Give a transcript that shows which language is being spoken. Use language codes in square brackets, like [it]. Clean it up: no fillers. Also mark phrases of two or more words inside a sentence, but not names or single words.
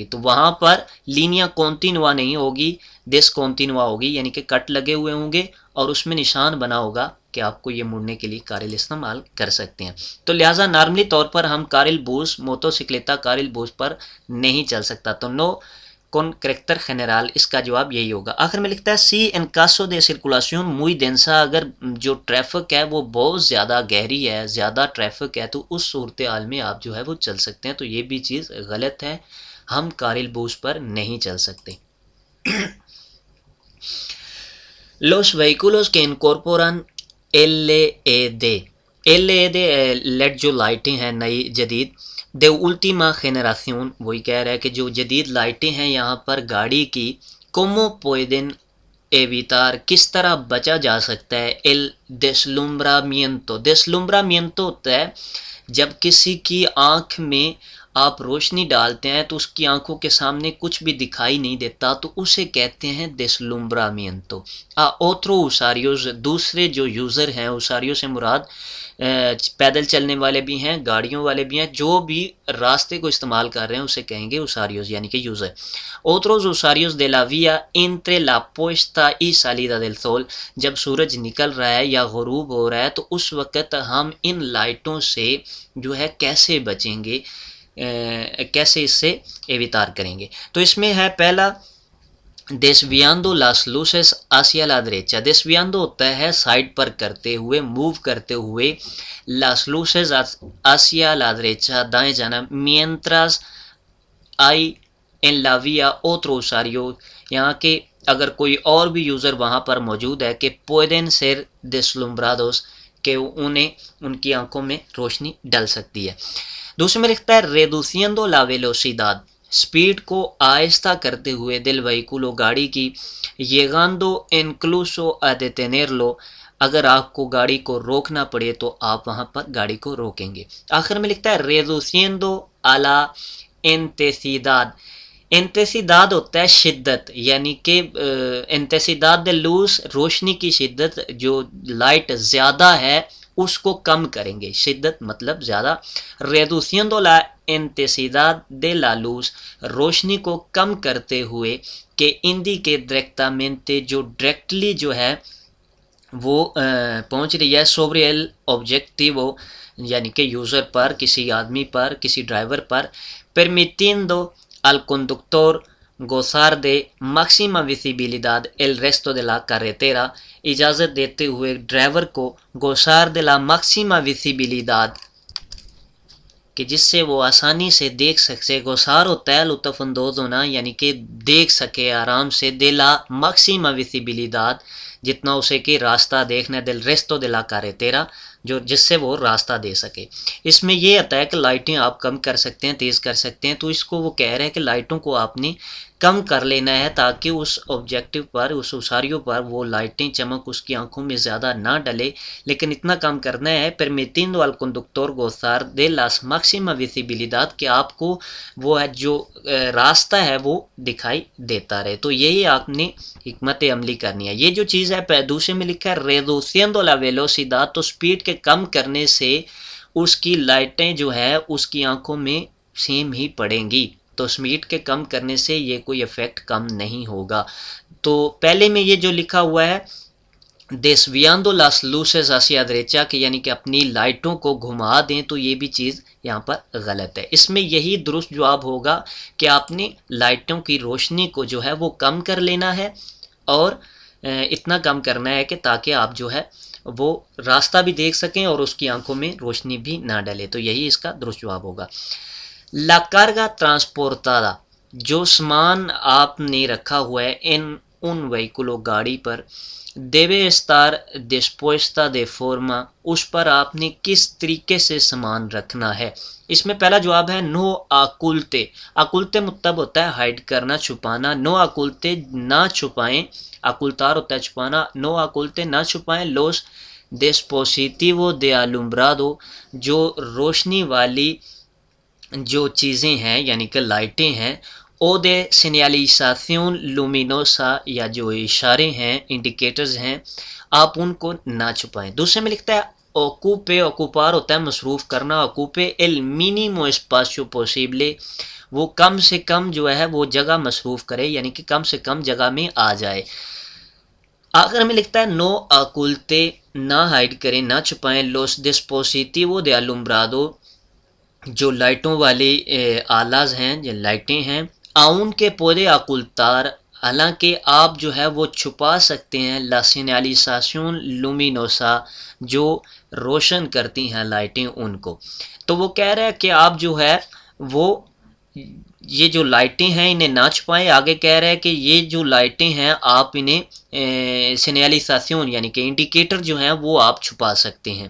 [ur] تو وہاں پر [es] línea continua [ur] نہیں ہوگی، ڈس کونٹینوا ہوگی، یعنی کہ کٹ لگے ہوئے ہوں گے اور اس میں نشان بنا ہوگا کہ آپ کو یہ مڑنے کے لیے کارل استعمال کر سکتے ہیں. تو لہٰذا نارملی طور پر ہم [es] carril bus motocicleta carril bus [ur] پر نہیں چل سکتا. تو [es] no con carácter general, [ur] اس کا جواب یہی ہوگا. آخر میں لکھتا ہے [es] si en caso de circulación muy densa، [ur] اگر جو ٹریفک ہے وہ بہت زیادہ گہری ہے، زیادہ ٹریفک ہے، تو اس صورتحال میں آپ جو ہے وہ چل سکتے ہیں. تو یہ بھی چیز غلط ہے، ہم [es] carril bus [ur] پر نہیں چل سکتے. [es] Los vehículos que incorporan LED، [ur] لیڈ جو لائٹیں ہیں نئی جدید، [es] de última generación، [ur] وہی کہہ رہا ہے کہ جو جدید لائٹیں ہیں یہاں پر گاڑی کی، [es] como pueden evitar، [ur] کس طرح بچا جا سکتا ہے el deslumbramiento ہوتا ہے جب کسی کی آنکھ میں آپ روشنی ڈالتے ہیں تو اس کی آنکھوں کے سامنے کچھ بھی دکھائی نہیں دیتا، تو اسے کہتے ہیں deslumbramiento. [es] otro usuarios، [ur] دوسرے جو یوزر ہیں، usuarios سے مراد پیدل چلنے والے بھی ہیں، گاڑیوں والے بھی ہیں، جو بھی راستے کو استعمال کر رہے ہیں اسے کہیں گے usuarios یعنی کہ یوزر. [es] otros usuarios de la vía entre la puesta y salida del sol، [ur] جب سورج نکل رہا ہے یا غروب ہو رہا ہے تو اس وقت ہم ان لائٹوں سے جو ہے کیسے بچیں گے، کیسے اس سے ایویتار کریں گے. تو اس میں ہے پہلا [es] desviando las luces hacia la derecha، [ur] desviando ہوتا ہے سائڈ پر کرتے ہوئے، موو کرتے ہوئے، [es] las luces hacia la derecha [ur] دائیں جانب، [es] mientras hay en la vía otro usuario، [ur] یہاں کہ اگر کوئی اور بھی یوزر وہاں پر موجود ہے کہ [es] pueden ser deslumbrados، [ur] کہ انہیں ان کی آنکھوں میں روشنی ڈل سکتی ہے. دوسرے میں لکھتا ہے [es] reduciendo la velocidad، [ur] سپیڈ کو آہستہ کرتے ہوئے [es] del vehículo [ur] گاڑی کی، [es] llegando incluso a detenerlo، [ur] اگر آپ کو گاڑی کو روکنا پڑے تو آپ وہاں پر گاڑی کو روکیں گے. آخر میں لکھتا ہے [es] reduciendo a la intensidad، [ur] انتسیداد ہوتا ہے شدت، یعنی کہ [es] intensidad de luz [ur] روشنی کی شدت، جو لائٹ زیادہ ہے اس کو کم کریں گے، شدت مطلب زیادہ. [es] reduciendo la intensidad de la luz، [ur] روشنی کو کم کرتے ہوئے، کہ [es] indique directamente، [ur] جو ڈائریکٹلی جو ہے وہ پہنچ رہی ہے [es] sobre el objetivo، [ur] یعنی کہ یوزر پر، کسی آدمی پر، کسی ڈرائیور پر، [es] permitiendo al conductor gozar de máxima visibilidad el resto de la carretera، اجازت دیتے ہوئے ڈرائیور کو gozar de la máxima visibilidad، [ur] کہ جس سے وہ آسانی سے دیکھ سکے. گوسار ہوتا ہے لطف اندوز ہونا، یعنی کہ دیکھ سکے آرام سے، [es] de la máxima visibilidad، [ur] جتنا اسے کہ راستہ دیکھنا، [es] del resto de la carretera، [ur] جو جس سے وہ راستہ دے سکے۔ اس میں یہ آتا ہے کہ لائٹیں آپ کم کر سکتے ہیں، تیز کر سکتے ہیں، تو اس کو وہ کہہ رہے ہیں کہ لائٹوں کو آپ نے کم کر لینا ہے تاکہ اس آبجیکٹو پر، اس اساریوں پر وہ لائٹیں چمک اس کی آنکھوں میں زیادہ نہ ڈلے، لیکن اتنا کم کرنا ہے [es] permitiendo al conductor gozar de las máxima visibilidad [ur] کہ آپ کو وہ ہے جو راستہ ہے وہ دکھائی دیتا رہے۔ تو یہی آپ نے حکمت عملی کرنی ہے۔ یہ جو چیز ہے دوسرے میں لکھا ہے [es] reduciendo la velocidad، [ur] تو سپیڈ کے کم کرنے سے اس کی لائٹیں جو ہے اس کی آنکھوں میں سیم ہی پڑیں گی، تو سپیڈ کے کم کرنے سے یہ کوئی افیکٹ کم نہیں ہوگا۔ تو پہلے میں یہ جو لکھا ہوا ہے [es] desviando las luces hacia derecha [ur] کہ یعنی کہ اپنی لائٹوں کو گھما دیں، تو یہ بھی چیز یہاں پر غلط ہے۔ اس میں یہی درست جواب ہوگا کہ آپ نے لائٹوں کی روشنی کو جو ہے وہ کم کر لینا ہے، اور اتنا کم کرنا ہے کہ تاکہ آپ جو ہے وہ راستہ بھی دیکھ سکیں اور اس کی آنکھوں میں روشنی بھی نہ ڈلے، تو یہی اس کا درست جواب ہوگا۔ [es] La carga transportada، [ur] جو سامان آپ نے رکھا ہوا ہے ان وہیکلوں گاڑی پر، [es] debe estar dispuesta de forma، [ur] اس پر آپ نے کس طریقے سے سامان رکھنا ہے۔ اس میں پہلا جواب ہے [es] no oculte۔ [ur] oculte مطلب ہوتا ہے ہائڈ کرنا، چھپانا۔ [es] no oculte [ur] نہ چھپائیں، [es] ocultar [ur] ہوتا ہے چھپانا، [es] no oculte [ur] نہ چھپائیں [es] los dispositivos de alumbrado، [ur] جو روشنی والی جو چیزیں ہیں یعنی کہ لائٹیں ہیں، [es] o de señalización luminosa, [ur] یا جو اشارے ہیں انڈیکیٹرز ہیں، آپ ان کو نہ چھپائیں۔ دوسرے میں لکھتا ہے [es] ocupe، ocupar [ur] ہوتا ہے مصروف کرنا، [es] ocupe el mínimo espacio posible، [ur] وہ کم سے کم جو ہے وہ جگہ مصروف کرے، یعنی کہ کم سے کم جگہ میں آ جائے۔ آخر میں لکھتا ہے [es] no oculte، [ur] نہ ہائڈ کریں، نہ چھپائیں [es] los dispositivos de alumbrado، [ur] جو لائٹوں والی آلاز ہیں، جو لائٹیں ہیں، [es] aunque puede ocultar, [ur] حالانکہ آپ جو ہے وہ چھپا سکتے ہیں [es] la señalización luminosa، [ur] جو روشن کرتی ہیں لائٹیں ان کو۔ تو وہ کہہ رہا ہے کہ آپ جو ہے وہ یہ جو لائٹیں ہیں انہیں نہ چھپائیں۔ آگے کہہ رہا ہے کہ یہ جو لائٹیں ہیں آپ انہیں señalización یعنی کہ انڈیکیٹر جو ہیں وہ آپ چھپا سکتے ہیں۔